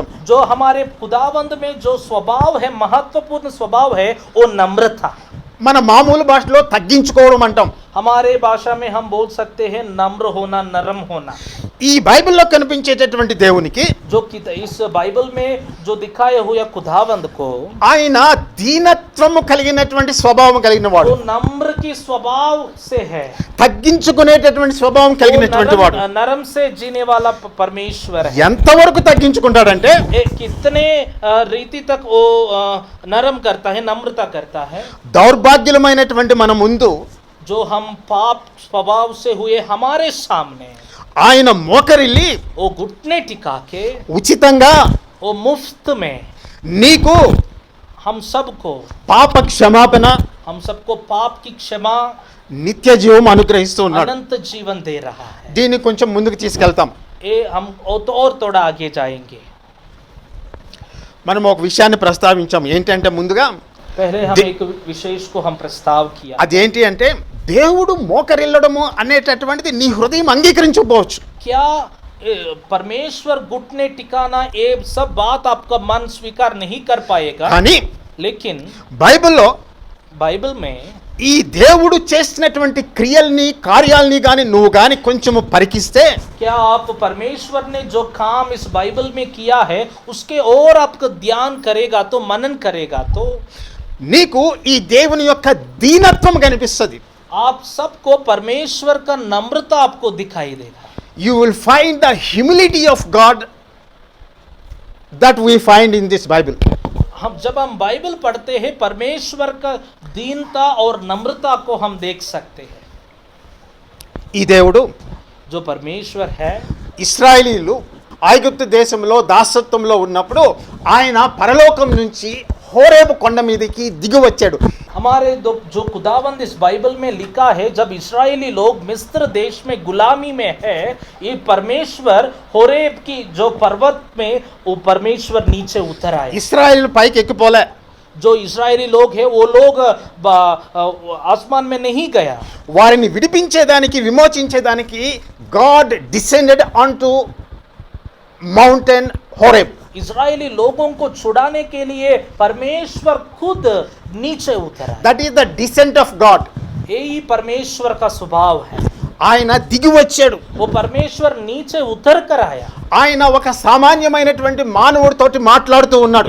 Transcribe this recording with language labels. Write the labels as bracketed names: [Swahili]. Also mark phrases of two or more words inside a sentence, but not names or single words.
[Hindi] जो हमारे खुदावंद में जो स्वभाव है, महत्वपूर्ण स्वभाव है, वो नम्रता. [Telugu] మన మామూలు భాషలో తగ్గించుకోవడం అంటాం. [Hindi] हमारे भाषा में हम बोल सकते हैं नम्र होना, नरम होना. [Telugu] ఈ బైబిల్లో కనిపించేటటువంటి దేవునికి [Hindi] जो कि इस बाइबल में जो दिखाए हुए खुदावंद को, [Telugu] ఆయన దీనత్వము కలిగినటువంటి స్వభావం కలిగిన వాడు, [Hindi] वो नम्र की स्वभाव से है, [Telugu] తగ్గించుకునేటటువంటి స్వభావం కలిగినటువంటి వాడు. [Hindi] नरम से जीने वाला परमेश्वर है. [Telugu] ఎంతవరకు తగ్గించుకుంటాడంటే [Hindi] कितने रीति तक वो नरम करता है, नम्रता करता है. [Telugu] దౌర్భాగ్యులమైనటువంటి మన ముందు [Hindi] जो हम पाप स्वभाव से हुए हमारे सामने [Telugu] ఆయన మోకరిల్లి [Hindi] वो घुटने टिका के, [Telugu] ఉచితంగా [Hindi] वो मुफ्त में [Telugu] నీకు [Hindi] हम सबको [Telugu] పాప క్షమాపణ [Hindi] हम सबको पाप की क्षमा, [Telugu] నిత్య జీవం అనుగ్రహిస్తూ ఉన్నాడు. [Hindi] अनंत जीवन दे रहा है. [Telugu] దీన్ని కొంచెం ముందుకు తీసుకెళ్తాం. [Hindi] ये हम और थोड़ा आगे जाएंगे. [Telugu] మనం ఒక విషయాన్ని ప్రస్తావించాం. ఏంటంటే ముందుగా [Hindi] पहले हम एक विशेष को हम प्रस्ताव किया. [Telugu] అదేంటి అంటే దేవుడు మోకరిల్లడము అనేటటువంటిది నీ హృదయం అంగీకరించకపోవచ్చు. [Hindi] क्या परमेश्वर घुटने टिकाना, ये सब बात आपका मन स्वीकार नहीं कर पाएगा. [Telugu] కానీ [Hindi] लेकिन [Telugu] బైబిల్లో [Hindi] बाइबल में [Telugu] ఈ దేవుడు చేసినటువంటి క్రియల్ని కార్యాలని కానీ నువ్వు కానీ కొంచెము పరికిస్తే [Hindi] क्या आप परमेश्वर ने जो काम इस बाइबल में किया है उसके और आपका ध्यान करेगा तो, मनन करेगा तो [Telugu] నీకు ఈ దేవుని యొక్క దీనత్వం కనిపిస్తుంది. [Hindi] आप सबको परमेश्वर का नम्रता आपको दिखाई देगा. [English] You will find the humility of God that we find in this Bible. [Hindi] जब हम बाइबल पढ़ते हैं परमेश्वर का दीनता और नम्रता को हम देख सकते हैं। [Telugu] ఈ దేవుడు [Hindi] जो परमेश्वर है, [Telugu] ఇశ్రాయేలీలు ఐగుప్తు దేశంలో దాసత్వంలో ఉన్నప్పుడు ఆయన పరలోకం నుంచి హోరేబు కొండ మీదకి దిగి వచ్చాడు. [Hindi] हमारे जो खुदावंद इस बाइबल में लिखा है, जब इस्राएली लोग मिस्र देश में गुलामी में है, ये परमेश्वर होरेब की जो पर्वत में वो परमेश्वर नीचे उतर आए। [Telugu] ఇశ్రాయేలు పైకి ఎక్కిపోలే, [Hindi] जो इस्राएली लोग है वो लोग आसमान में नहीं गया, [Telugu] వారిని విడిపించేదానికి విమోచించేదానికి [English] God descended on to mountain Horeb. [Hindi] इस्राएली लोगों को छुड़ाने के लिए परमेश्वर खुद नीचे उतरा। [English] That is the descent of God. [Hindi] यही परमेश्वर का स्वभाव है। [Telugu] ఆయన దిగి వచ్చాడు. [Hindi] वो परमेश्वर नीचे उतर कर आया। [Telugu] ఆయన ఒక సామాన్యమైనటువంటి మానవుడితోటి మాట్లాడుతూ ఉన్నాడు.